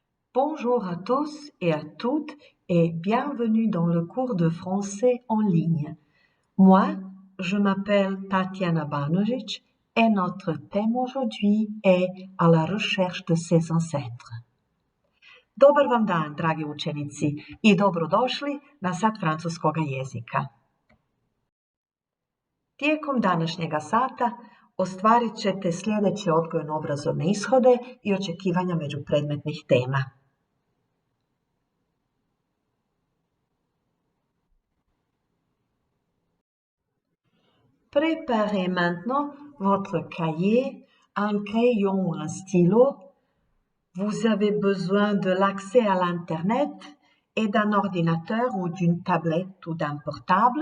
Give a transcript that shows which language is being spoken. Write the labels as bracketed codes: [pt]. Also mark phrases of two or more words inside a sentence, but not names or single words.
[fr] Bonjour à tous et à toutes et bienvenue dans le cours de français en ligne. Moi, je m'appelle Tatiana Banožić et notre thème aujourd'hui est à la recherche de ses ancêtres. [hr] Dobar vam dan, dragi učenici, i dobrodošli na sat francuskoga jezika. Tijekom današnjega sata ostvarit ćete sljedeće odgojno-obrazovne ishode i očekivanja međupredmetnih tema. [fr] Préparez maintenant votre cahier, un crayon ou un stylo. Vous avez besoin de l'accès à l'Internet et d'un ordinateur ou d'une tablette ou d'un portable.